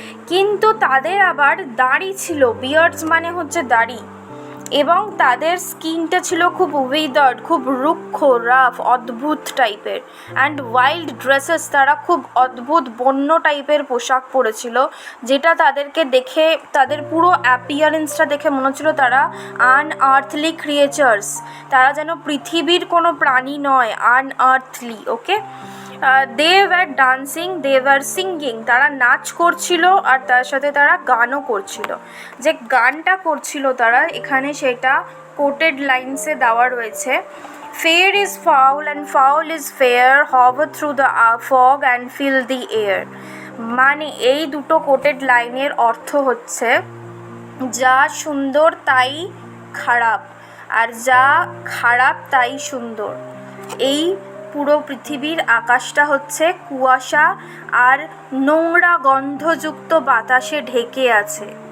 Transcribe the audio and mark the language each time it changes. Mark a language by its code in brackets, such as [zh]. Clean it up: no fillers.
[bn] কিন্তু তাদের আবার দাড়ি ছিল, বিয়ার্ডস মানে হচ্ছে দাড়ি, এবং তাদের স্কিনটা ছিল খুব উইদার্ড, খুব রুক্ষ, রাফ, অদ্ভুত টাইপের, [en] and wild dresses, [bn] তারা খুব অদ্ভুত বন্য টাইপের পোশাক পরেছিল, যেটা তাদেরকে দেখে, তাদের পুরো অ্যাপিয়ারেন্সটা দেখে মনে হচ্ছিল তারা আনআর্থলি ক্রিয়েচার্স, তারা যেন পৃথিবীর কোনো প্রাণী নয়, আনআর্থলি। ওকে, [en] they were dancing, they were singing, [bn] তারা নাচ করছিল আর তার সাথে তারা গানও করছিল। যে গানটা করছিল তারা, এখানে সেটা কোটেড লাইন্সে দেওয়া রয়েছে। [en] Fair is foul and foul is fair, hover through the fog and fill the air। [bn] মানে এই দুটো কোটেড লাইনের অর্থ হচ্ছে যা সুন্দর তাই খারাপ, আর যা খারাপ তাই সুন্দর। এই পুরো পৃথিবীর আকাশটা হচ্ছে কুয়াশা আর নোংরা গন্ধযুক্ত বাতাসে ঢেকে আছে।